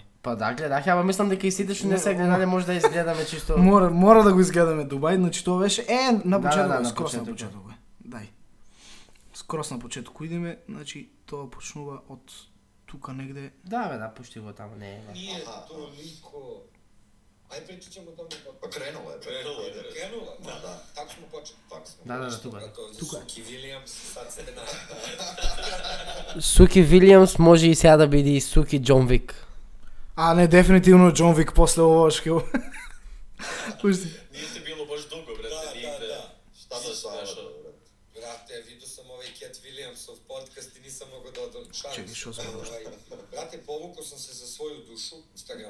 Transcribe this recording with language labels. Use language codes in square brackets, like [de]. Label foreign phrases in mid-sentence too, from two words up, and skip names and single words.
[mk] Па да, гледах, ама мислам дека и сите што не се гледале може да изгледаме чисто. Мора да го изгледаме Дубај, значи тоа беше на почеток, на скрос на почеток. почеток. Дај. Скрос на почеток идеме, значи тоа почнува од тука негде. Да, пушти го таму, не е. [sr] Nije toliko... Aj pričat ćemo o tome kako... Pa krenulo je. Krenulo? Da. Tako smo počeli. Tako smo. [mk] Да, тука. Тука. [sr] Suki Williams, sad se [mk] Суки Вилијамс може и сега да биде и Суки Џон Вик. [sr] A ne, definitivno John Wick posle ovo škil. Pusti. Nije ti bilo baš dugo, brate, nigde. Šta se dešava? Brate, vidio sam ovaj Cat Williamsov podcast i nisam mogao da odam šansu. Čekaj, što sam Brate, povukao sam se za svoju dušu, Instagram.